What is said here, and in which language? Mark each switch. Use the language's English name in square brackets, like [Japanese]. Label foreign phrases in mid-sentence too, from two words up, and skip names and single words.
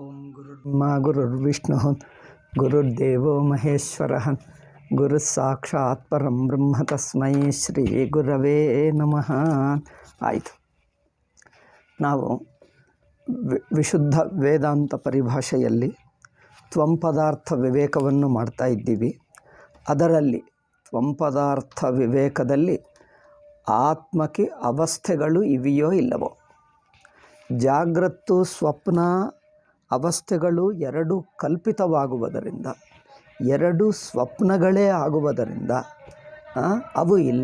[Sanskrit] ಗುರುರ್ಬ್ರಹ್ಮ ಗುರುರ್ವಿಷ್ಣು ಗುರುರ್ದೇವೋ ಮಹೇಶ್ವರ ಗುರುಃ ಸಾಕ್ಷಾತ್ ಪರಂ ಬ್ರಹ್ಮ ತಸ್ಮೈ ಶ್ರೀ ಗುರವೇ ನಮಃ. [Kannada] ಆಯಿತು, ನಾವು ವಿಶುದ್ಧ ವೇದಾಂತ ಪರಿಭಾಷೆಯಲ್ಲಿ [Sanskrit] ತ್ವಂ ಪದಾರ್ಥ [Kannada] ವಿವೇಕವನ್ನು ಮಾಡ್ತಾ ಇದ್ದೀವಿ. ಅದರಲ್ಲಿ [Sanskrit] ತ್ವಂ ಪದಾರ್ಥ [Kannada] ವಿವೇಕದಲ್ಲಿ ಆತ್ಮಕ್ಕೆ ಅವಸ್ಥೆಗಳು ಇವೆಯೋ ಇಲ್ಲವೋ, ಜಾಗ್ರತ್ತು ಸ್ವಪ್ನ ಅವಸ್ಥೆಗಳು ಎರಡು ಕಲ್ಪಿತವಾಗುವುದರಿಂದ, ಎರಡು ಸ್ವಪ್ನಗಳೇ ಆಗುವುದರಿಂದ ಅವು ಇಲ್ಲ.